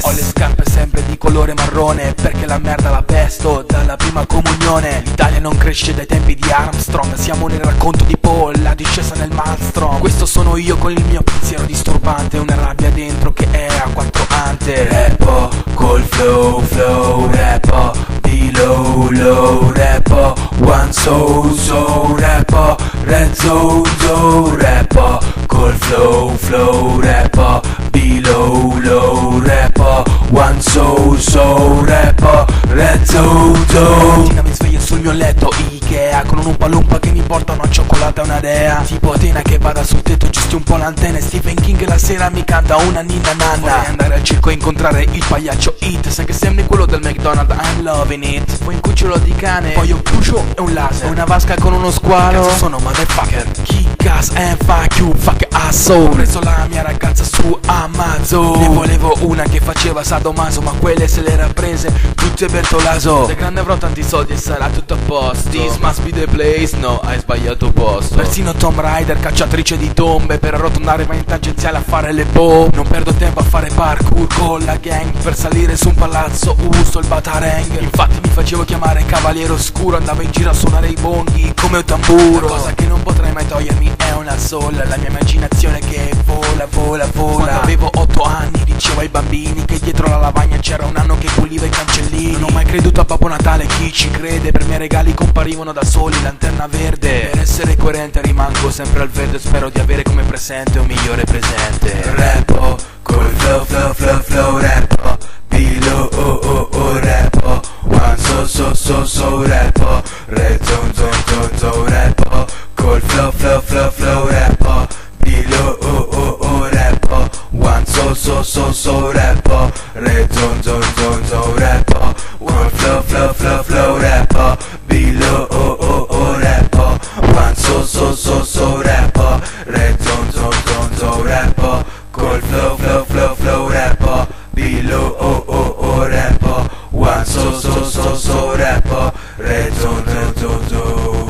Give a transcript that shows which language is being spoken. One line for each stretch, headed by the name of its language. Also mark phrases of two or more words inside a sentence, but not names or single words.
Italian: Ho le scarpe sempre di colore marrone, perché la merda la pesto dalla prima comunione. L'Italia non cresce dai tempi di Armstrong, siamo nel racconto di Paul, la discesa nel maelstrom. Questo sono io con il mio pensiero disturbante, una rabbia dentro che è a quattro ante. Rappo col
English: flow, flow,
Italian: rappo di
English: low, low, rappo one soul, soul, rappo red zone, zone,
Italian: rappo col
English: flow, flow,
Italian: rappo di
English: low, low, rappo one soul, soul, rappo red zone, zone.
Italian: Mi sveglio sul mio letto Ikea con un Umpa che mi porta una cioccolata e una dea. Tipo Atena che vada sul tetto, gesti un po' l'antenna. Stephen King la sera mi canta una ninna nanna. Vorrei andare al circo e incontrare il pagliaccio It, sai che sembri quello del McDonald's,
English: I'm loving it.
Italian: Poi un cucciolo di cane, poi un crucio e un laser, una vasca con uno squalo. Cazzo sono
English: motherfucker, kick ass and fuck you, fuck asshole.
Italian: Ho preso la mia ragazza su Amazon, ne volevo una che faceva sadomaso, ma quelle se le era prese tutte Bertolaso. Se grande avrò tanti soldi e sarà tutto a posto.
English: This must be the place,
Italian: no, hai sbagliato posto. Persino Tomb Raider, cacciatrice di tombe, per arrotondare va in tangenziale a fare le bombe. Non perdo tempo a fare parkour con la gang, per salire su un palazzo uso il batarang. Infatti mi facevo chiamare Cavaliere Oscuro, andavo in giro a suonare i bonghi come un tamburo. La cosa che non potrai mai togliermi è una sola, la mia immaginazione che vola, vola, vola. Quando avevo 8 anni dicevo ai bambini che dietro la lavagna c'era un anno che puliva i cancellini. Non ho mai creduto a Babbo Natale, chi ci crede? Per me i regali comparivano da soli, lanterna verde. Per essere coerente rimango sempre al verde, spero di avere come presente un migliore presente. Rappo col
English: flow, flow, flow, flow, rappo Bilo, oh, oh, oh, rappo one so, so, so, so, rappo red zone, zone, zone, zone,
Italian: rappo col
English: flow, flow, flow, flow, rappo Bilo, oh, oh, oh, rappo one so, so, so, so, rappo red zone, zone, zone, zone, rappo one flow, flow, flow, flow, rappo Bilo, oh, oh, oh, rappo one so, so, so, so, rappo red zone, zone, zone, zone,
Italian: rappo col
English: flow, flow, flow, flow, rappo Bilo, oh, oh, oh, rappo one so, so, so, so, rappo red zone, zone, zone, zone.